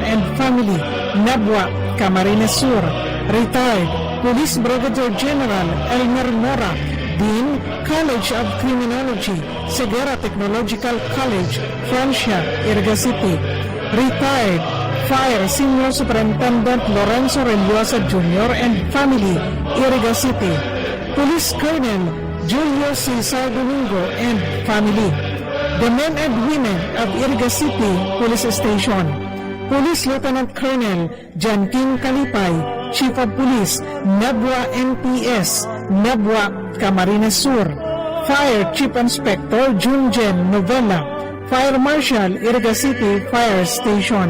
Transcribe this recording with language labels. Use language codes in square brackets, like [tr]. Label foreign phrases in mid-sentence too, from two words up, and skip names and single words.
[en] and family, Nabwa, Camarines Sur. Retired Police Brigadier General Elmer Mora, Dean, College of Criminology, Segura Technological College, Francia, Iriga City. Retired Fire Senior Superintendent Lorenzo Reliosa Jr. and family, Iriga City. Police Colonel Julio Cesar Domingo and family. The men and women of Iriga City Police Station. Police Lieutenant Colonel John King Kalipay, Chief of Police, Nabwa NPS, Nabwa, Camarines Sur. Fire Chief Inspector Junjen Novella, Fire Marshal, Iriga City Fire Station.